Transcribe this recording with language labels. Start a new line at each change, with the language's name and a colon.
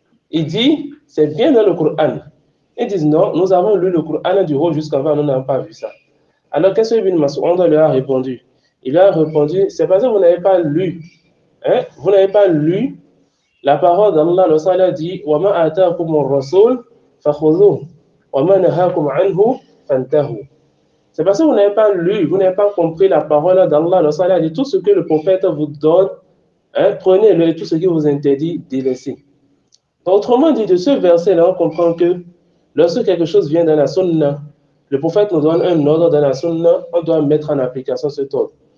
French: Il dit, c'est bien dans le Coran. Ils disent, non, nous avons lu le Coran du haut jusqu'en bas, nous n'avons pas vu ça. Alors, qu'est-ce que Ibn Mas'ud lui a répondu? Il lui a répondu, c'est parce que vous n'avez pas lu. Vous n'avez pas lu la parole d'Allah. Le a dit,
Arabic: وَمَا آتَاكُمُ الرَّسُولُ فَخُذُوهُ وَمَا نَهَاكُمْ عَنْهُ فَانْتَهُوا.
French: C'est parce que vous n'avez pas lu, vous n'avez pas compris la parole d'Allah. Le a dit, tout ce que le prophète vous donne, prenez-le, et tout ce qui vous interdit, délaissez. Autrement dit, de ce verset-là, on comprend que lorsque quelque chose vient dans la sunna, le prophète nous donne un ordre dans la sunna, on doit mettre en application cet ordre.